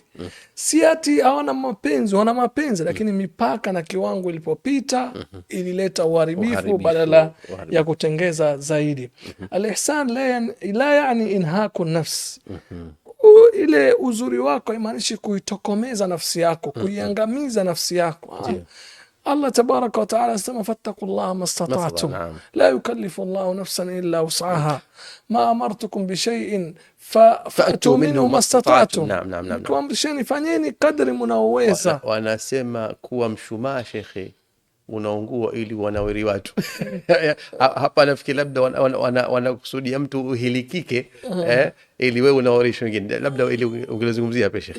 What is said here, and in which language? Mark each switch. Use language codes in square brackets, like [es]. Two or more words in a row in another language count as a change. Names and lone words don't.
[sw] Si ati hawana mapenzi, wana mapenzi, lakini mipaka na kiwango ilipopita ilileta uharibifu badala ya kutengeza zaidi. [ar] الإحسان لا يعني إنهاك نفس. [sw] Ile uzuri wako haimaanishi kuitokomeza nafsi yako, kuiangamiza nafsi yako. [ar] الله تبارك وتعالى asema فاتقوا الله ما استطعتم لا يكلف الله نفسا إلا وسعها ما أمرتكم بشيء فأتوا منه ما استطعتم. [sw] Kuamrisheni, fanyeni kadri mnaoweza. Wanasema kuwa mshumaa shekhe unaungua ili wanawiri watu. Hapa nafikiri labda wanakusudia mtu uhilikike ili wewe unawarisha wengine, labda ili ungelezungumzia hapa shekhe.